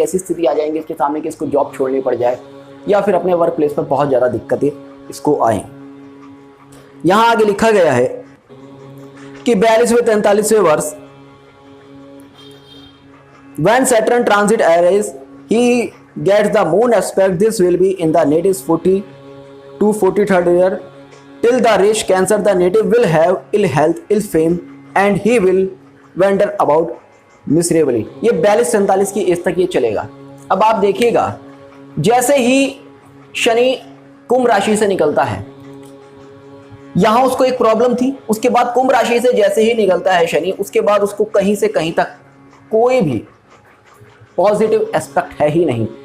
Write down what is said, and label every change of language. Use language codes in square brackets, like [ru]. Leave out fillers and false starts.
[hi] ऐसी स्थिति आ जाएंगी इसके सामने कि इसको जॉब छोड़नी पड़ जाए, या फिर अपने वर्क प्लेस पर बहुत ज़्यादा दिक्कतें इसको आए। यहाँ आगे लिखा गया है कि 42वें 43वें वर्ष [en] when Saturn transit arise, he gets the moon aspect. This will be in the native's 40 to 43rd year. Till the rich Cancer, the native will have ill health, ill fame, and he will wander about miserably. [hi] ये 42-43 की as तक ये चलेगा। अब आप देखिएगा, जैसे ही शनि कुंभ राशि से निकलता है, यहां उसको एक प्रॉब्लम थी, उसके बाद कुंभ राशि से जैसे ही निकलता है शनि, उसके बाद उसको कहीं से कहीं तक कोई भी पॉजिटिव एस्पेक्ट है ही नहीं।